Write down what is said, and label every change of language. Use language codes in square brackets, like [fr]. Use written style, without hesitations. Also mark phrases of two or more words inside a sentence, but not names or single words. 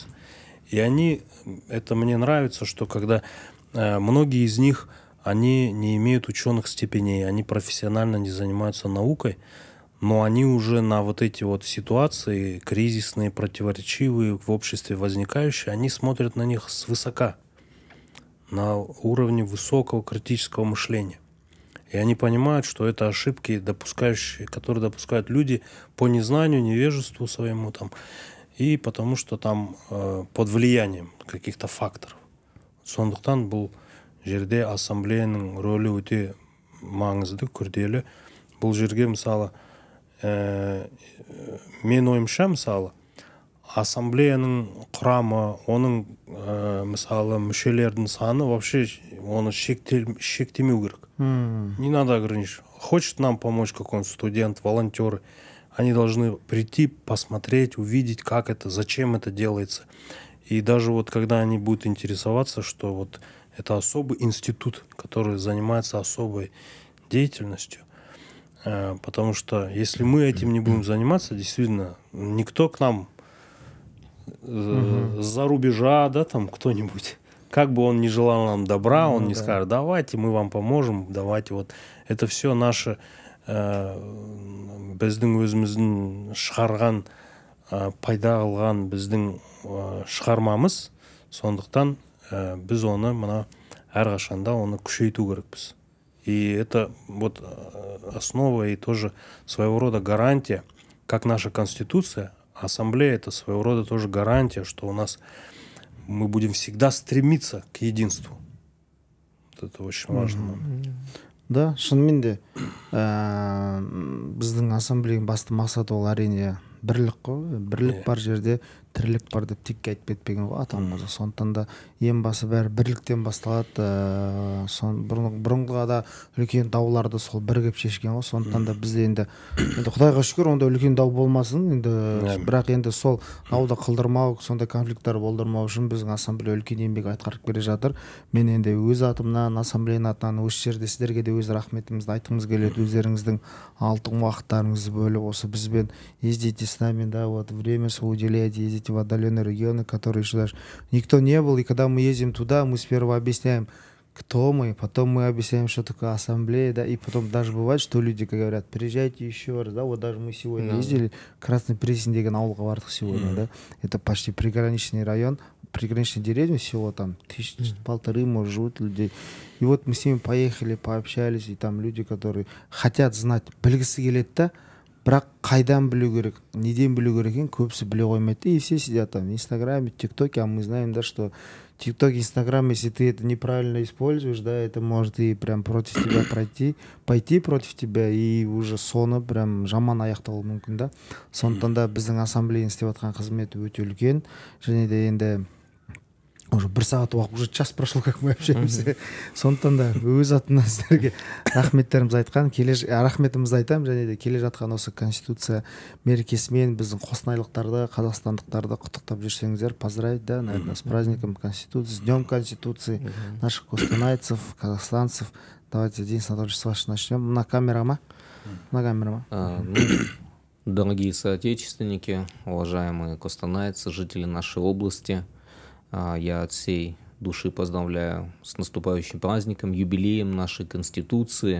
[ru] И они, это мне нравится, что когда многие из них, они не имеют ученых степеней, они профессионально не занимаются наукой, но они уже на вот эти вот ситуации кризисные, противоречивые в обществе возникающие, они смотрят на них свысока, на уровне высокого критического мышления. И они понимают, что это ошибки, которые допускают люди по незнанию, невежеству своему там, и потому что там под влиянием каких-то факторов. [kk] Сондықтан бұл жерде ассамблеяның рөлі өте маңызды, күрделі. Бұл жерге мысалы мен ойымша мысалы ассамблеяның құрамы, оның мысалы мүшелердің саны вообще оны шектемеу керек. [ru] Не надо ограничивать. Хочет нам помочь какой-нибудь студент, волонтеры, они должны прийти, посмотреть, увидеть, как это, зачем это делается. И даже вот когда они будут интересоваться, что вот это особый институт, который занимается особой деятельностью, потому что если мы этим не будем заниматься, действительно, никто к нам за рубежа, да, там кто-нибудь, как бы он ни желал нам добра, он не скажет, давайте мы вам поможем, давайте вот. Это все наше [kk] біздің өзіміздің шығарған, пайда алған біздің шығармамыз, сондықтан біз оны мына әрқашанда оны күшейту керекпіз. [ru] И это вот основа и тоже своего рода гарантия, как наша Конституция, Ассамблея — это своего рода тоже гарантия, что у нас мы будем всегда стремиться к единству. Вот это очень важно. [kk] Да, шынымен де біздің ассамблеяның басты мақсаты ол әрине бірлік қой. Бірлік бар жерде тірлік бар деп текке айтып кетпеген ғой атамыз. Сондықтан да ең басы бәрі бірліктен басталады. Бұрынғыда да үлкен дауларды сол бірігіп шешкен ғой. Сондықтан да бізде енді Құдайға шүкір онда үлкен дау болмасын. Енді бірақ енді сол дауды қылдырмау, сондай конфликттер болдырмау үшін біздің ассамблея үлкен еңбек атқарып келе жатыр. Мен енді өз атымнан, ассамблеяның атынан осы жерде сіздерге де өз рахметімізді айтқымыз келеді. Өздеріңіздің алтын уақыттарыңызды бөліп осы бізбен [ru] ездите с нами, да, вот время свое уделяете, ездите в отдаленные регионы, которые еще даже никто не был. И когда мы ездим туда, мы сперва объясняем, кто мы, потом мы объясняем, что такое ассамблея, да, и потом даже бывает, что люди говорят, приезжайте еще раз, да, вот даже мы сегодня ездили, Красный Пресень [kk] деген ауылға бардық [ru] сегодня, да, это почти приграничный район, приграничная деревня, всего там 1500, может, живут людей. И вот мы с ними поехали, пообщались, и там люди, которые хотят знать, [kk] білгісі келеді да, бірақ қайдан білу керек, неден білу керек екен, көбісі біле қоймайды. [ru] И все сидят там в Инстаграме, ТикТоке, а мы знаем, да, что ТикТок, Инстаграм, если ты это неправильно используешь, да, это может и прям против тебя пойти против тебя, и уже [kk] соны прям жаман аяқталуы мүмкін, [ru] да. [kk] Сондықтан да біздің ассамблеяның істеп жатқан қызметі өте үлкен, және де енді уже 1 сағат уақыт, [ru] уже час прошел, как мы общаемся. [kk] Сондықтан да өз атынан сіздерге рахметтерімізді айтамын, және де келе жатқан осы Конституция мерекесімен біздің қостанайлықтарды, қазақстандықтарды құттықтап жүрсеңіздер, [ru] поздравить, да, наверное, с праздником Конституции, с Днем Конституции, наших костанайцев, казахстанцев. Давайте, Денис Анатольевич, с вашего начнем. На камеру. Дорогие соотечественники, уважаемые костанайцы, жители нашей области, я от всей души поздравляю с наступающим праздником, юбилеем нашей Конституции.